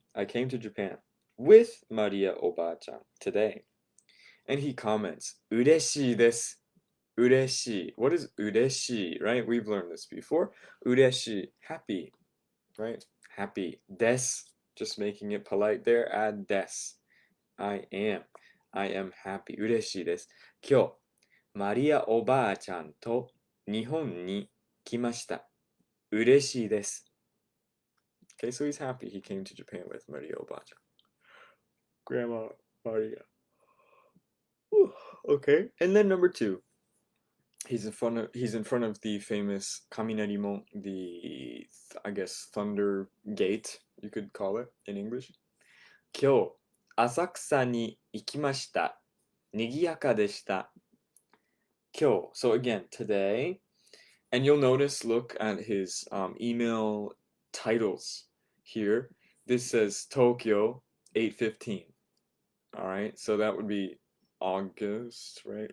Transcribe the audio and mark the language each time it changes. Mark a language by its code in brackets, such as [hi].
[en] I came to Japan with Maria Oba-chan today. And he comments, [ja] 嬉しいです. 嬉しい. [en] What is 嬉しい, right? We've learned this before. 嬉しい, happy, right? Happy. です. Just making it polite there. Add です.I am happy. [ja] 嬉しいです. 今日、マリアおばあちゃんと日本に来ました。嬉しいです. [en] Okay, so he's happy he came to Japan with Maria Oba-chan. Grandma Maria. Okay, and then number 2. He's in front of the famous Kaminarimon, the I guess thunder gate, you could call it in English. [ja] 今日、浅草に行きました。賑やかでした。 [en] 今日, so again, today, and you'll notice, look at his email titles here. This says Tokyo 8/15. All right, so that would be August, right?